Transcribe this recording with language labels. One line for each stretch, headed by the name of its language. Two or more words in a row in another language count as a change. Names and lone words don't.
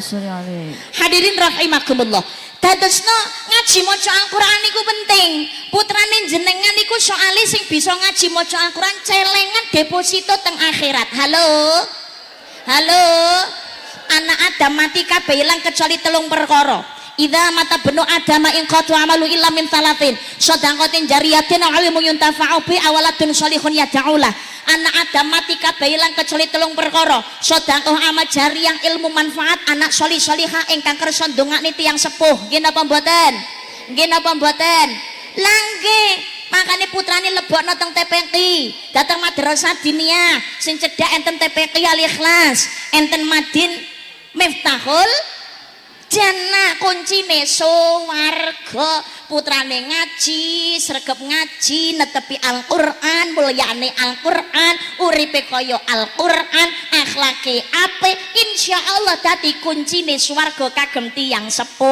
Arabic: الحاضرين رحمكم الله.
Javanese: Dadosno ngaji maca Al-Qur'an niku penting. Putrane jenengan niku soalé sing bisa ngaji maca Al-Qur'an celengan deposito teng akhirat. Halo. Halo. Anak Adam mati kabeh ilang kecuali 3 perkara.
Arabic: إذا مات ابن آدم انقطع عمله إلا من ثلاث صدقة جارية أو علم ينتفع به أو ولد صالح يدعو له.
Javanese: Anak Adam mati kabeh ilang kecuali 3 perkara. Sedekah amal jariyah, ilmu manfaat, anak sholih-sholihah ingkang kersa ndongakne tiyang sepuh. Nggih napa mboten? Nggih napa mboten? Lah nggih, makane putrane lebokno teng TPQ, datang madrasah diniyah sing cedhak enten TPQ Al Ikhlas, enten Madin Miftahul Jannah, kuncine suwarga. Putrane ngaji, sregep ngaji, netepi Al-Qur'an, mulyane Al-Qur'an, uripe kaya Al-Qur'an, akhlake apik, insyaallah dadi kuncine swarga kagem tiyang sepuh.